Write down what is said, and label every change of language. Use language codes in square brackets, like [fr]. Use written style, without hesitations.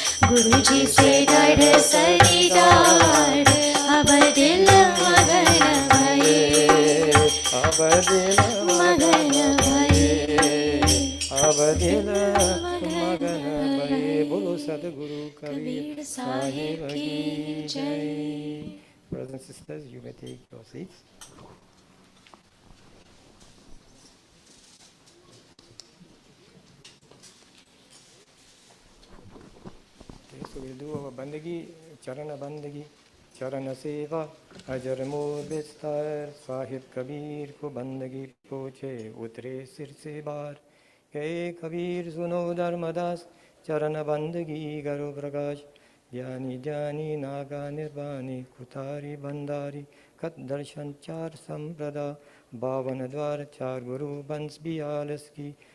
[hi] गुरु जी से दरस दीदार, अब दिल मगन भये। अब दिल मगन भये, अब दिल मगन भये। बोलो सतगुरु कबीर साहिब की जय। [en] Brothers and sisters, you may take your seats. Okay, so we'll do our bandagi, charana bandagi, charana seva, [hi] अजर मोर बिस्तर। साहिब कबीर को बंदगी पूछे, उतरे सिर से बार। कहे कबीर सुनो धर्मदास, चरण बंदगी करो प्रकाश। ज्ञानी ज्ञानी नागा निर्वाणी, कुठारी बंदारी खत दर्शन चार संप्रदा। 52 द्वार 4 गुरु बंस 42 की,